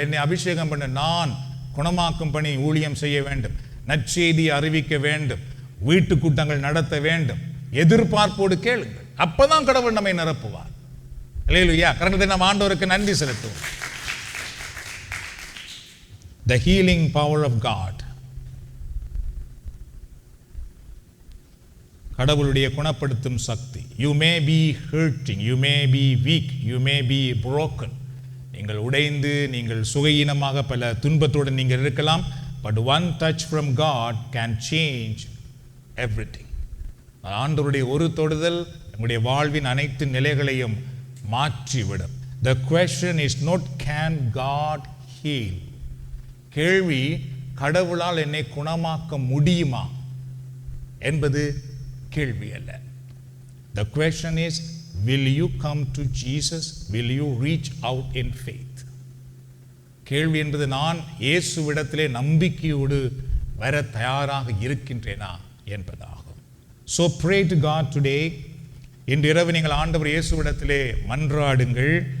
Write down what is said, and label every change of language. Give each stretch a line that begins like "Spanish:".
Tamil: என்னை அபிஷேகம் பண்ண, நான் குணமாக்கும் பணி ஊழியம் செய்ய வேண்டும், நற்செய்தி அறிவிக்க வேண்டும், வீட்டு கூட்டங்கள் நடத்த வேண்டும். எதிர்பார்ப்போடு கேளுங்கள், அப்பதான் கடவுள் நம்மை நிரப்புவார். அல்லேலூயா. கரங்களை நாம் ஆண்டவருக்கு நன்றி செலுத்துவோம்.
English: The healing power of God.
Tamil: கடவுளுடைய குணப்படுத்தும் சக்தி.
English: You may be hurting, you may be weak, you may be broken.
Tamil: நீங்கள் உடைந்து, நீங்கள் சுகயீனமாக பல துன்பத்தோடு நீங்கள் இருக்கலாம்.
English: But one touch from God can change everything.
Tamil: ஆண்டவருடைய ஒரு தொடுதல் நம்முடைய வாழ்வின் அனைத்து நிலைகளையும் மாற்றிவிடும்.
English: The question is not can God heal.
Tamil: கேள்வி, கடவுளால் என்னை குணமாக்க முடியுமா என்பது கேள்வி அல்ல.
English: The question is, will you come to Jesus? Will you reach out in faith?
Tamil: கேள்வி என்பது நான் இயேசுவிடத்திலே நம்பிக்கையோடு வர தயாராக இருக்கின்றேனா என்பதாகும்.
English: So pray to God today.
Tamil: இன்று இரவு நீங்கள் ஆண்டவர் இயேசுவிடத்திலே மன்றாடுங்கள்.